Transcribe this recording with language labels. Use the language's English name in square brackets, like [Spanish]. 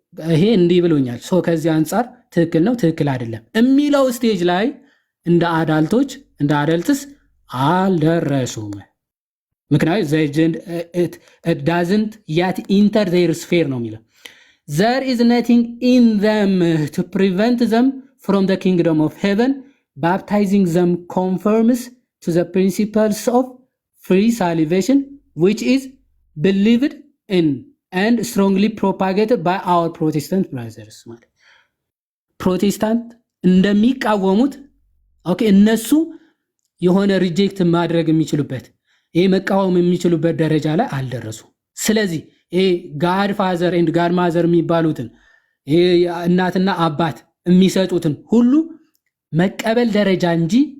[Amharic] ይሄ እንዲህ ብሎኛል ሶ ከዚህ አንጻር ትክክል ነው ትክክል አይደለም የሚለው ስቴጅ ላይ እንደ አዳልትስ አልደረሱም። ምክንያቱም [English] it doesn't yet enter their sphere [Amharic] ነው የሚለው። [English] there is nothing in them to prevent them from the kingdom of heaven. Baptizing them conforms to the principles of free salvation, which is believed in and strongly propagated by our Protestant brothers. [Amharic] ፕሮቴስታንት እንደሚቃወሙት እነሱ የሆነ ሪጀክት ማድረግ የሚችሉበት ይሄ መቃወም የሚችሉበት ደረጃ ላይ አልደረሱ። ስለዚህ ይሄ [English] ጋድ ፋዘር ኤንድ ጋድ ማዘር [Amharic] የሚባሉትን ይሄ እናትና አባት የሚሰጡትን ሁሉ መቀበል ደረጃ እንጂ